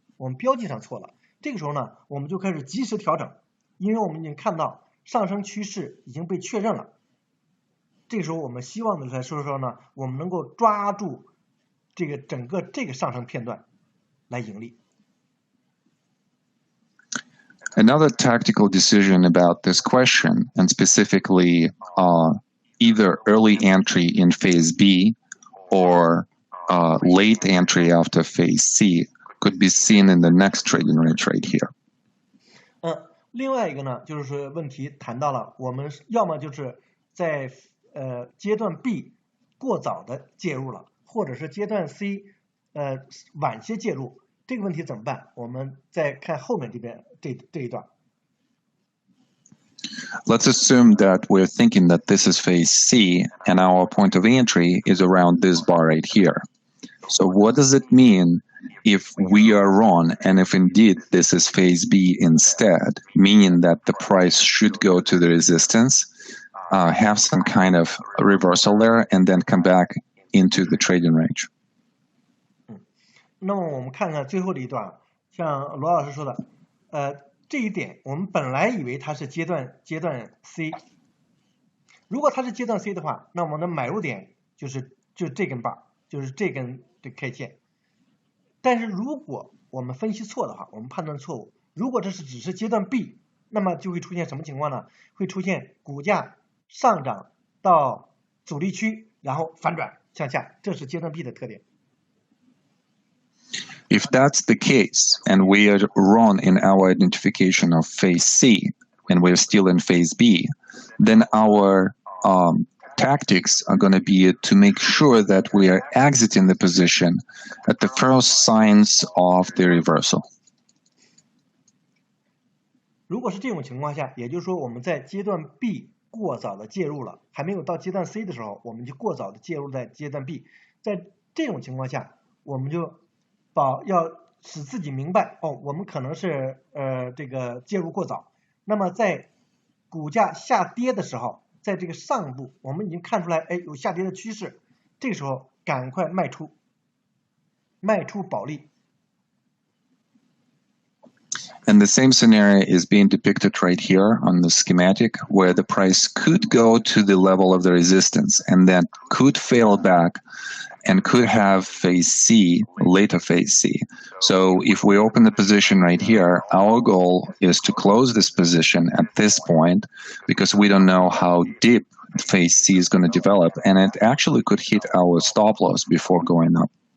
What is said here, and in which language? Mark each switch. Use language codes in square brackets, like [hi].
[zh] 我们标记上错了，这个时候呢，我们就开始及时调整，因为我们已经看到上升趋势已经被确认了。这个时候我们希望的来说呢，我们能够抓住整个这个上升片段来盈利。 [en] Another tactical decision about this question, and specifically either early entry in phase B or late entry after phase C, could be seen in the next trading range right here. [zh] 另外一个呢，就是说问题谈到了，我们要么就是在阶段 B 过早的介入了，或者是阶段 C 晚些介入，这个问题怎么办？我们再看后面这边这一段。 [en] Let's assume that we're thinking that this is phase C and our point of entry is around this bar right here. So what does it mean if we are wrong and if indeed this is phase B instead, meaning that the price should go to the resistance, have some kind of reversal there, and then come back into the trading range? [zh] 那么我们看看最后的一段，像罗老师说的，这一点我们本来以为它是阶段 C， 如果它是阶段 C 的话，那我们的买入点就这根棒，就是这根K 线。但是如果我们分析错的话，我们判断错误，如果这只是阶段 B， 那么就会出现什么情况呢？会出现股价上涨到阻力区，然后反转向下，这是阶段 B 的特点。 [en] If that's the case, and we are wrong in our identification of phase C, and we're still in phase B, then our tactics are going to be to make sure that we are exiting the position at the first signs of the reversal. [zh] 如果是这种情况下，也就是说我们在阶段 B 过早的介入了，还没有到阶段 C 的时候，我们就过早的介入在阶段 B。在这种情况下，我们就要使自己明白，我们可能是这个介入过早。那么在股价下跌的时候，在这个上部我们已经看出来，有下跌的趋势，这个时候赶快卖出保利。 [en] And the same scenario is being depicted right here on the schematic, where the price could go to the level of the resistance and then could fail back and could have phase C, later phase C. So if we open the position right here, our goal is to close this position at this point because we don't know how deep phase C is going to develop, and it actually could hit our stop loss before going up.